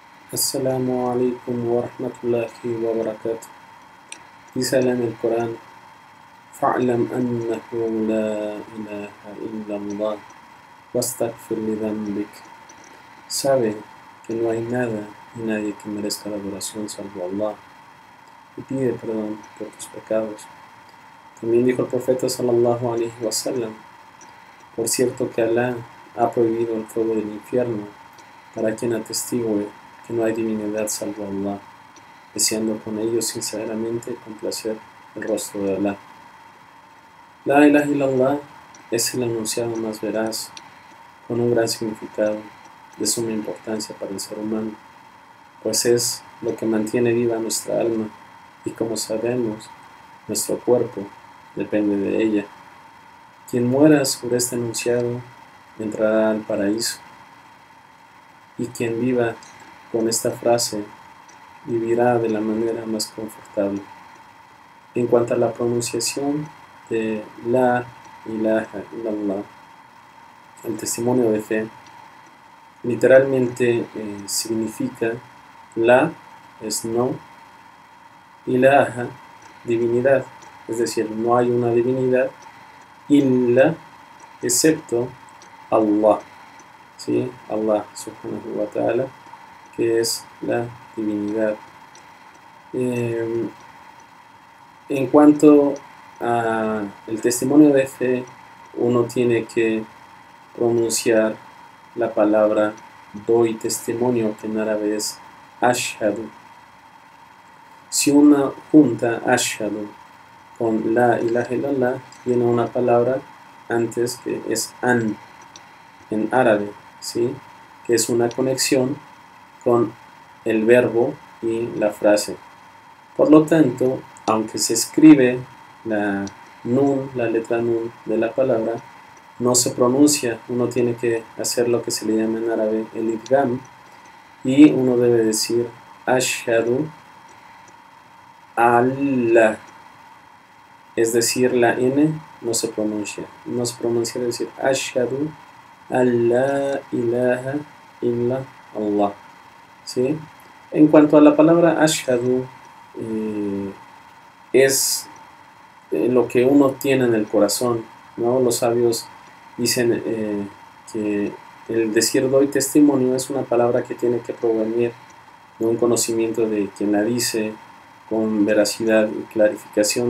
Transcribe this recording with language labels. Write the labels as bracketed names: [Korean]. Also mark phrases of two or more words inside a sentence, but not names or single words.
[Arabic] السلام عليكم ورحمة الله وبركاته. [Spanish] Dice Allah en el Corán: [Arabic] "فاعلم أنه لا إله إلا الله واستغفر لذنبك". [Spanish] Sabe que no hay nada y nadie que merezca la adoración salvo Allah, y pide perdón por tus pecados. También dijo el profeta [Arabic] صلى الله عليه وسلم: [Spanish] por cierto que Allah ha prohibido el fuego del infierno para quien atestigue que no hay divinidad salvo Allah, deseando con ello sinceramente complacer el rostro de Allah. [Arabic] لا إله إلا الله [Spanish] es el enunciado más veraz, con un gran significado, de suma importancia para el ser humano, pues es lo que mantiene viva nuestra alma, y como sabemos, nuestro cuerpo depende de ella. Quien muera sobre este enunciado entrará al paraíso, y quien viva con esta frase vivirá de la manera más confortable. En cuanto a la pronunciación de [Arabic] لا إله إلا الله, [Spanish] el testimonio de fe, literalmente significa la es no, ilaha, divinidad, es decir, no hay una divinidad, illa, excepto Allah, ¿sí? [Arabic] الله سبحانه وتعالى, [Spanish] que es la divinidad. En cuanto a el testimonio de fe, uno tiene que pronunciar la palabra doy testimonio, que en árabe es ashhadu. Si uno junta ashhadu con [Arabic] لا إله إلا الله, [Spanish] viene una palabra antes que es an en árabe, ¿sí? Que es una conexión con el verbo y la frase. Por lo tanto, aunque se escribe la letra nun de la palabra, no se pronuncia. Uno tiene que hacer lo que se le llama en árabe el idgham, y uno debe decir [Arabic] أشهد الله, [Spanish] es decir, la n no se pronuncia, es decir [Arabic] أشهد ألا إله إلا الله, [Spanish] ¿sí? En cuanto a la palabra ashhadu, es lo que uno tiene en el corazón, ¿no? Los sabios dicen que el decir doy testimonio es una palabra que tiene que provenir de un conocimiento de quien la dice con veracidad y clarificación.